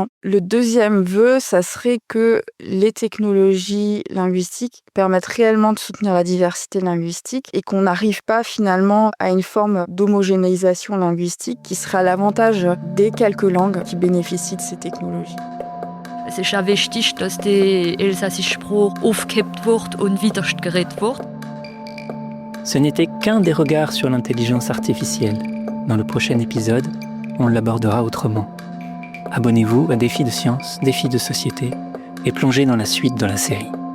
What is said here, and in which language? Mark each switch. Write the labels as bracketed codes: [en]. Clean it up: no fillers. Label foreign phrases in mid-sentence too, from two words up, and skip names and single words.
[fr] Le deuxième vœu, ça serait que les technologies linguistiques permettent réellement de soutenir la diversité linguistique et qu'on n'arrive pas finalement à une forme d'homogénéisation linguistique qui serait à l'avantage des quelques langues qui bénéficient de ces technologies. [de] Es ist auch wichtig, dass die elsässische Sprache aufgehebt wird und wiedergeredet wird. [fr] Ce n'était qu'un des regards sur l'intelligence artificielle. Dans le prochain épisode, on l'abordera autrement. Abonnez-vous à Défis de science, Défis de société et plongez dans la suite de la série.